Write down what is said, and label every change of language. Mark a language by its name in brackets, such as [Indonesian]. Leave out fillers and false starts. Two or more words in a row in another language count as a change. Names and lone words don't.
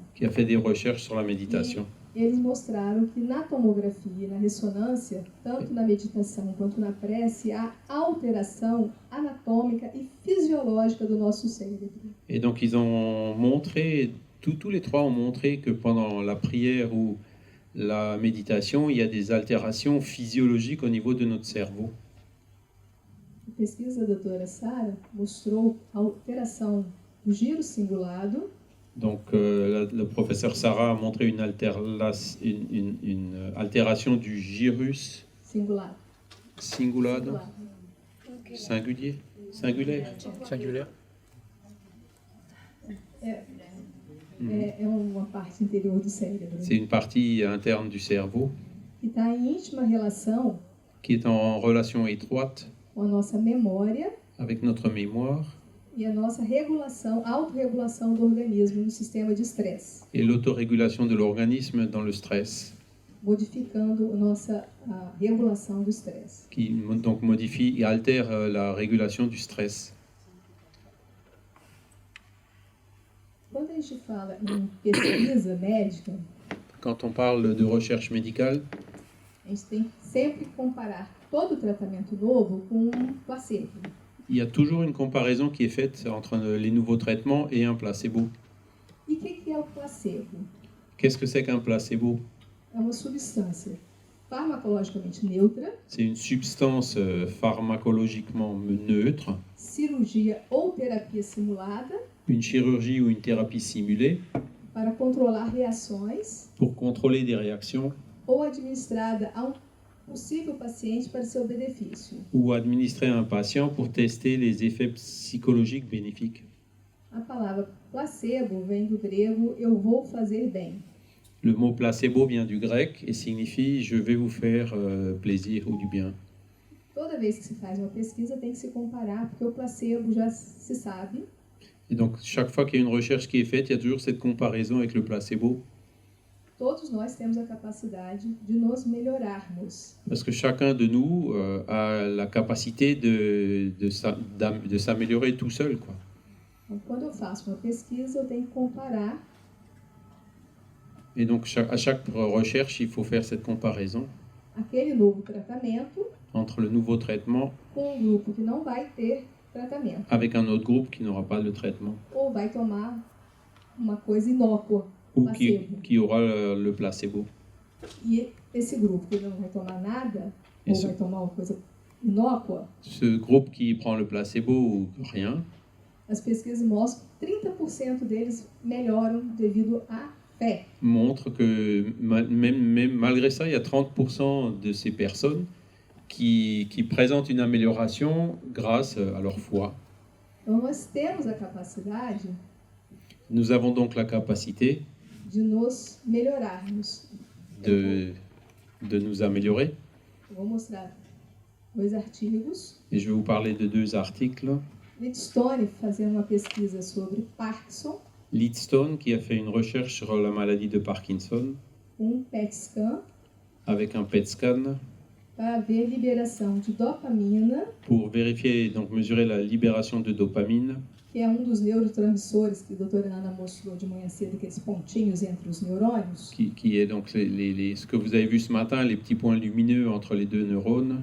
[French] qui a fait des recherches sur la méditation. [Portuguese] Eles mostraram que na tomografia e na ressonância, tanto na meditação quanto na prece, há alteração anatômica e fisiológica do nosso cérebro. [French] Et donc ils ont montré, tous les 3 ont montré que pendant la prière ou la méditation, il y a des altérations physiologiques au niveau de notre cerveau. [Portuguese] A pesquisa da doutora Sara mostrou a alteração do giro cingulado, [French] Donc le professeur Sarah a montré une altération du gyrus [Portuguese] cingulado, [French] cingulado, singulier, singulaire. Singulière. [Portuguese] é uma parte interior do cérebro, [French] C'est une partie interne du cerveau [Portuguese] que está em íntima relação [French] qui est en relation étroite [Portuguese] com a nossa memória [French] avec notre mémoire [Portuguese] e a nossa regulação, autorregulação do organismo no sistema de estresse, [French] et l'autorégulation de l'organisme dans le stress, [Portuguese] modificando a regulação do estresse. [French] qui donc modifie et altère la régulation du stress. [Portuguese] Quando a gente fala em pesquisa médica, [French] Quand on parle de recherche médicale, [Portuguese] a gente tem que sempre comparar todo tratamento novo com um placebo. [French] il y a toujours une comparaison qui est faite entre les nouveaux traitements et un placebo. [Portuguese] E o que é o placebo? [French] Qu'est-ce que c'est qu'un placebo? [Portuguese] É uma substância farmacologicamente neutra, [French] C'est une substance pharmacologiquement neutre, [Portuguese] cirurgia ou terapia simulada [French] une chirurgie ou une thérapie simulée [Portuguese] para controlar reações [French] pour contrôler des réactions [Portuguese] ou administrada a um possível paciente para seu benefício. [French] ou administrer à un patient pour tester les effets psychologiques bénéfiques. [Portuguese] A palavra placebo vem do grego eu vou fazer bem. [French] Le mot placebo vient du grec et signifie je vais vous faire plaisir ou du bien. [Portuguese] Toda vez que se faz uma pesquisa tem que se comparar, porque o placebo já se sabe. [French] Et donc chaque fois qu'il y a une recherche qui est faite, il y a toujours cette comparaison avec le placebo. [Portuguese] Todos nós temos a capacidade de nos melhorarmos. [French] Parce que chacun de nous a la capacité de s'améliorer tout seul, quoi. [Portuguese] Então, quando eu faço uma pesquisa, eu tenho que comparar [French] Et donc à chaque recherche, il faut faire cette comparaison [Portuguese] aquele novo tratamento [French] entre le nouveau traitement [Portuguese] com um grupo que não vai ter tratamento, [French] avec un autre groupe qui n'aura pas de traitement [Portuguese] ou vai tomar uma coisa inócua, [French] ou [Portuguese] placebo. [French] qui aura le placebo. [Portuguese] E esse grupo que não vai tomar nada, ou Isso. vai tomar uma coisa inócua, [French] Ce groupe qui prend le placebo ou rien, [Portuguese] as pesquisas mostram que 30% deles melhoram devido à fé. [French] montre que même malgré ça, il y a 30% de ces personnes qui présentent une amélioration grâce à leur foi. [Portuguese] Então, nós temos a capacidade [French] Nous avons donc la capacité [Portuguese] de nos melhorarmos. [French] de nous améliorer. [Portuguese] Eu vou mostrar 2 artigos. [French] Et je vais vous parler de 2 articles. [Portuguese] Lidstone fazendo uma pesquisa sobre Parkinson. [French] Lidstone, qui a fait une recherche sur la maladie de Parkinson [Portuguese] PET scan [French] avec un PET scan [Portuguese] para ver liberação de dopamina, [French] pour vérifier, donc mesurer la libération de dopamine, [Portuguese] que é dos neurotransmissores que a doutora Ana mostrou de manhã cedo, aqueles pontinhos entre os neurônios. [French] qui est donc ce que vous avez vu ce matin, les petits points lumineux entre les deux neurones,